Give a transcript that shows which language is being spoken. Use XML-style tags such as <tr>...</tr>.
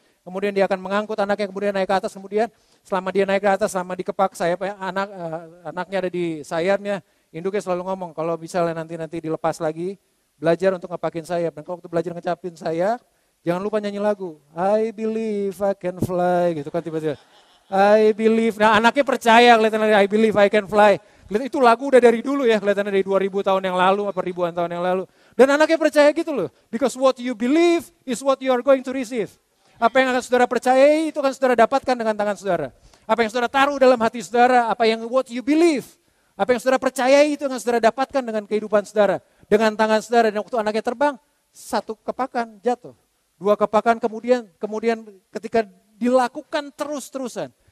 <id>Kemudian dia akan mengangkut anaknya kemudian naik ke atas. Kemudian selama dia naik ke atas, selama dikepak sayap anaknya ada di sayapnya, induknya selalu ngomong kalau misalnya nanti dilepas lagi, belajar untuk ngepakin sayap. Dan kalau waktu belajar ngecapin sayap, jangan lupa nyanyi lagu.</id> <en>I believe I can fly</en> <id>gitu kan tiba-tiba.</id> <en>I believe.</en> <id>Nah anaknya percaya kelihatannya</id> <en>I believe I can fly.</en> <id>Itu lagu udah dari dulu ya, kelihatannya dari 2000 tahun yang lalu, atau ribuan tahun yang lalu. Dan anaknya percaya gitu loh.</id> <en>Because what you believe is what you are going to receive.</en> <id>Apa yang akan saudara percayai itu akan saudara dapatkan dengan tangan saudara. Apa yang saudara taruh dalam hati saudara, apa yang</id> <en>what you believe.</en> <id>Apa yang saudara percayai itu akan saudara dapatkan dengan kehidupan saudara. Dengan tangan saudara dan waktu anaknya terbang, satu kepakan jatuh. Dua kepakan kemudian ketika dilakukan terus-terusan.</id>